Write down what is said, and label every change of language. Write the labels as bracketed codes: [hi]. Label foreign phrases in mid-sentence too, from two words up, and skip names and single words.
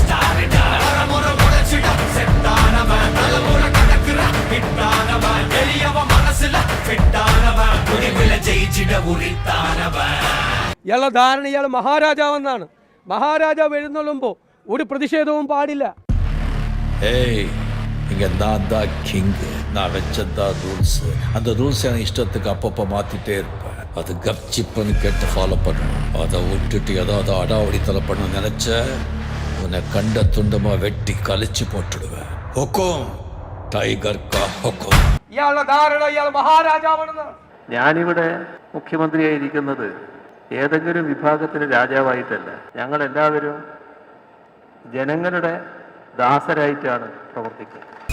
[ml] സൂപ്പർ സ്റ്റാർ ഇയാളുടെ ധാരണ ഇയാൾ മഹാരാജാവെന്നാണ്. മഹാരാജാവ് എഴുന്നള്ളുമ്പോൾ ഒരു പ്രതിഷേധവും പാടില്ല. [ta] ஏய் இங்க நான் தான் கிங், நான் வச்சதான் ரூல்ஸ். அந்த ரூல்ஸ் என் இஷ்டத்துக்கு அப்பப்போ மாத்திட்டே இருப்பேன். அது கப்சிப்புன்னு கேட்டு ஃபாலோ பண்ணணும். அதை விட்டுட்டு ஏதாவது அடாவடித்தலை பண்ண நினைச்ச உன்னை கண்ட துண்டமா வெட்டி கழிச்சு போட்டுடுவேன். [hi] हुकुम टाइगर का हुकुम. [ml] ഇയാളുടെ ധാരണ ഇയാൾ മഹാരാജാവാണെന്നാണ്. ഞാനിവിടെ മുഖ്യമന്ത്രിയായിരിക്കുന്നത് ഏതെങ്കിലും വിഭാഗത്തിന് രാജാവായിട്ടല്ല. ഞങ്ങളെല്ലാവരും ജനങ്ങളുടെ ദാസരായിട്ടാണ് പ്രവർത്തിക്കുന്നത്.